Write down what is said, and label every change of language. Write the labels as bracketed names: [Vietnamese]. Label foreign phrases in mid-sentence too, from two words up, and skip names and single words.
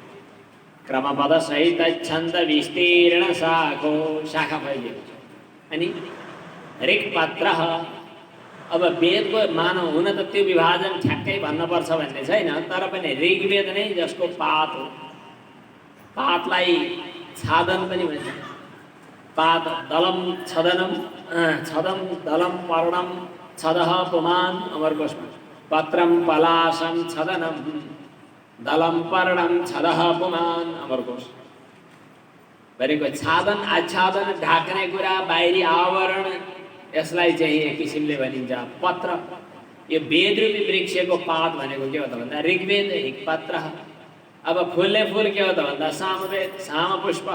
[Nepali] क्रमपद सहित छन्द विस्तीर्ण शाखो, शाखा फैलिएको छ। अनि ऋक्पत्र। अब वेदको मानव हुन त त्यो विभाजन ठ्याक्कै भन्नुपर्छ भन्ने छैन, तर पनि ऋग्वेद नै जसको पात हो। पातलाई छादन पनि भन्छ। [Sanskrit] पात दलम छदनम, छदम दलम पर्णम छदः पुमान अमरकोशमा। पत्रम पलाशम छदनम दलम पर्णम छदः पुमान अमरकोश। [Nepali] भनेको छादन, आच्छादन, ढाक्ने कुरा, बाहिरी आवरण, यसलाई चाहिँ एक किसिमले भनिन्छ पत्र। यो वेदरूपी वृक्षको पात भनेको के हो त भन्दा ऋग्वेद, ऋक्पत्र। अब फुल्ने फुल के हो त भन्दा सामवेद, सामपुष्प।